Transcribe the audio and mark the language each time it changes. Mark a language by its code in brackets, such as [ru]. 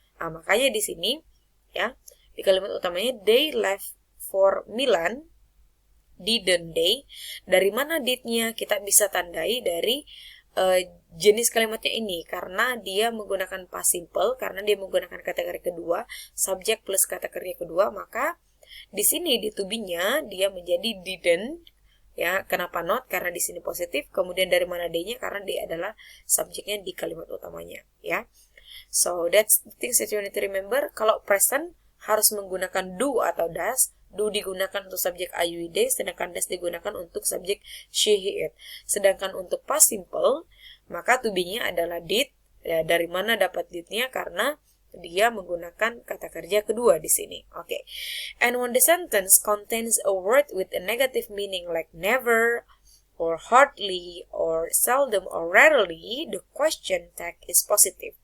[id] Makanya di sini, ya, di kalimat utamanya [en] they left for Milan, didn't they? [id] Dari mana did-nya? Kita bisa tandai dari jenis kalimatnya ini, karena dia menggunakan past simple, karena dia menggunakan kategori kedua, subjek plus kategori kedua, maka di sini di to be-nya dia menjadi didn't, ya. Kenapa not? Karena di sini positif. Kemudian dari mana D-nya? Karena dia adalah subjeknya di kalimat utamanya, ya. [en] So that's the things that you need to remember. [id] Kalau present harus menggunakan do atau does. Do digunakan untuk subjek I, you, they, sedangkan does digunakan untuk subjek she, he, it. Sedangkan untuk past simple, maka to be-nya adalah did. Ya, dari mana dapat did-nya? Karena dia menggunakan kata kerja kedua di sini. Okay. [en] And when the sentence contains a word with a negative meaning like never, or hardly, or seldom, or rarely, the question tag is positive.